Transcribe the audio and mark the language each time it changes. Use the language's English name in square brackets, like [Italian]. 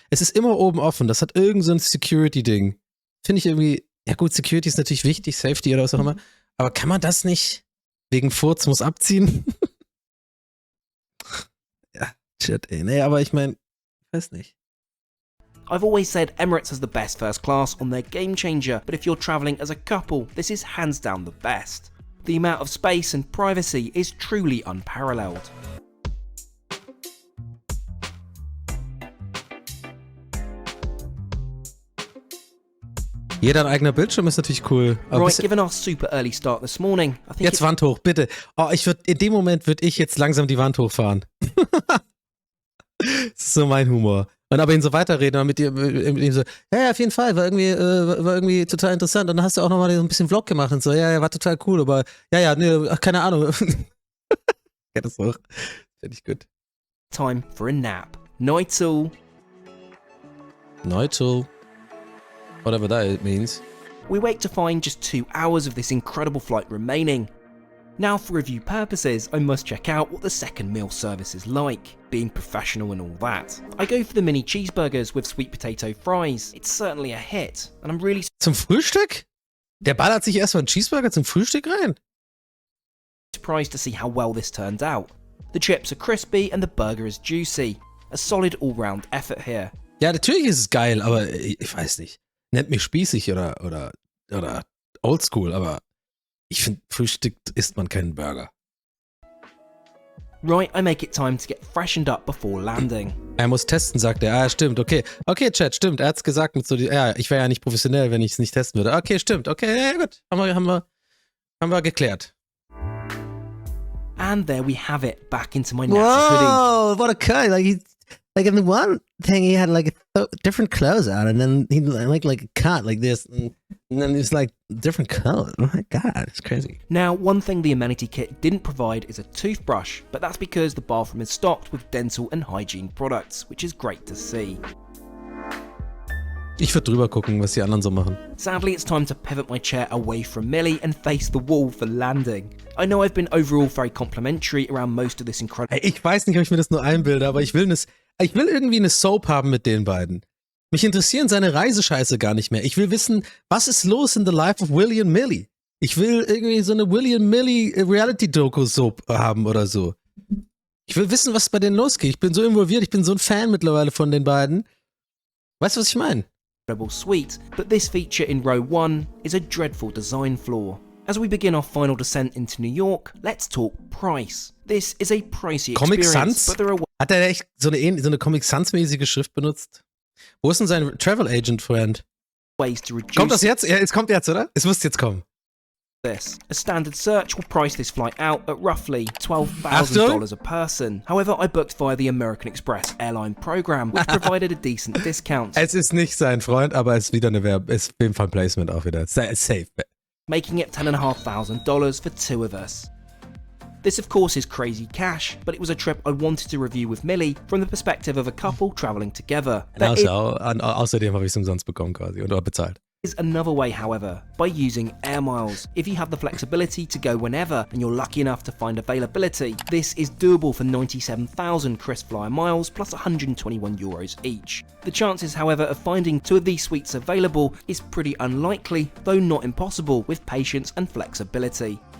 [German] Es ist immer oben offen, das hat irgend so ein Security-Ding. Finde ich irgendwie, ja gut, Security ist natürlich wichtig, Safety oder was auch immer, aber kann man das nicht wegen Furz muss abziehen? Ja, shit, ey. Nee, aber ich meine, weiß nicht. [English] I've always said Emirates has the best first class on their game changer, but if you're travelling as a couple, this is hands down the best. The amount of space and privacy is truly unparalleled. [German] Jeder ein eigener Bildschirm ist natürlich cool. Aber [English] Right, given our super early start this morning, I think [German] jetzt Wand hoch, bitte. Oh, in dem Moment würde ich jetzt langsam die Wand hochfahren. Das ist so mein Humor. Und aber ihn so weiterreden und mit ihm so, ja, auf jeden Fall, war irgendwie total interessant. Und dann hast du auch nochmal so ein bisschen Vlog gemacht und so, ja, war total cool, aber nee, keine Ahnung. Ja, das auch. Finde ich gut. [English] time for a nap. Night all. Nigel. Whatever that means. We wake to find just 2 hours of this incredible flight remaining. Now for review purposes, I must check out what the second meal service is like, being professional and all that. I go for the mini cheeseburgers with sweet potato fries. It's certainly a hit, and I'm really [German] Zum Frühstück? Der ballert sich erstmal einen Cheeseburger zum Frühstück rein? [English] surprised to see how well this turned out. The chips are crispy and the burger is juicy. A solid all-round effort here. [German] Ja, natürlich ist es geil, aber ich weiß nicht. Nennt mich spießig oder oldschool, aber ich finde, Frühstück isst man keinen Burger. [English] Right, I make it time to get freshened up before landing. [German] Er muss testen, sagt er. Ah, stimmt, okay. Okay, Chat, stimmt. Er hat's gesagt mit so, ja, ich wäre ja nicht professionell, wenn ich es nicht testen würde. Okay, stimmt. Okay, ja, gut. Haben wir geklärt. [English] And there we have it, back into my natty hoodie. Whoa, what a cut. Like in the one thing, he had like different clothes on, and then he like a cut like this, and then it's like different colors. Oh my god, it's crazy. Now, one thing the amenity kit didn't provide is a toothbrush, but that's because the bathroom is stocked with dental and hygiene products, which is great to see. [German] Ich würde drüber gucken, was die anderen so machen. [English] Sadly, it's time to pivot my chair away from Millie and face the wall for landing. I know I've been overall very complimentary around most of this incredible... [German] Ich weiß nicht, ob ich mir das nur einbilde, aber ich will irgendwie eine Soap haben mit den beiden. Mich interessieren seine Reisescheiße gar nicht mehr. Ich will wissen, was ist los [English] in the life of [German] Willie und Millie? Ich will irgendwie so eine Willie und Millie Reality-Doku-Soap haben oder so. Ich will wissen, was bei denen losgeht. Ich bin so involviert, ich bin so ein Fan mittlerweile von den beiden. Weißt du, was ich meine? [English] suite, but this feature in row 1 is a dreadful design flaw. As we begin our final descent into New York, let's talk price. This is a pricey [German] Comic [English] experience, [German] Sans? [English] but there are [German] Hat er echt so eine Comic Sans-mäßige Schrift benutzt? Wo ist denn sein [English] Travel Agent Friend? ways to reduce [German] Kommt das jetzt? Ja, es kommt jetzt, oder? Es muss jetzt kommen. [English] this. A standard search will price this flight out at roughly $12,000 a person. However, I booked via the American Express airline program, which provided a decent discount, [German] Es ist nicht sein Freund, aber es ist wieder ist auf jeden Fall ein Placement auch wieder. Safe. [English] making it $10,500 for 2 of us. This of course is crazy cash, but it was a trip I wanted to review with Millie from the perspective of a couple travelling together. There [German] Außerdem habe ich es umsonst bekommen quasi oder bezahlt. [English] is another way, however, by using air miles. If you have the flexibility to go whenever and you're lucky enough to find availability, this is doable for 97,000 KrisFlyer miles plus €121 each. The chances, however, of finding 2 of these suites available is pretty unlikely, though not impossible, with patience and flexibility.